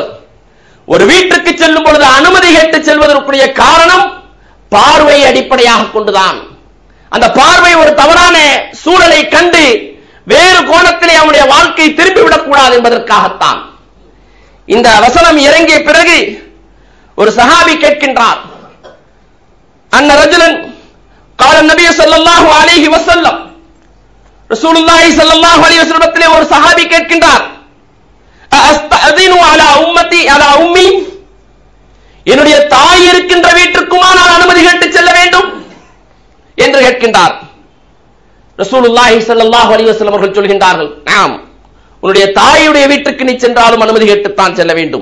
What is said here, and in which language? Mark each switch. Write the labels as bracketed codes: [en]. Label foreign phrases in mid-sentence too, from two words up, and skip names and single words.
[ta] ஒரு வீட்டுக்கு செல்லும் பொழுது அனுமதி கேட்டு செல்வதற்குரிய காரணம் பார்வையை அடிப்படையாக கொண்டுதான். அந்த பார்வை ஒரு தவறான சூழலை கண்டு வேறு கோணத்திலே அவனுடைய வாழ்க்கை திரும்பிவிடக் கூடாது என்பதற்காகத்தான். இந்த வசனம் இறங்கிய பிறகு ஒரு சஹாபி கேட்கின்றார், [ar] أن رجلا قال النبي صلى الله عليه وسلم, رسول الله صلى الله عليه وسلم [ta] ஒரு சஹாபி கேட்கின்றார், [ar] أستأذن على أمتي على أمي, [ta] என்னுடைய தாய் இருக்கின்ற வீட்டுக்குமா நான் அனுமதி கேட்டு செல்ல வேண்டும் என்று கேட்கின்றார். [ar] رسول الله صلى الله عليه وسلم [ta] அவர்கள் சொல்கின்றார்கள், ஆம், உன்னுடைய தாயுடைய வீட்டுக்கு நீ சென்றாலும் அனுமதி கேட்டுத்தான் செல்ல வேண்டும்.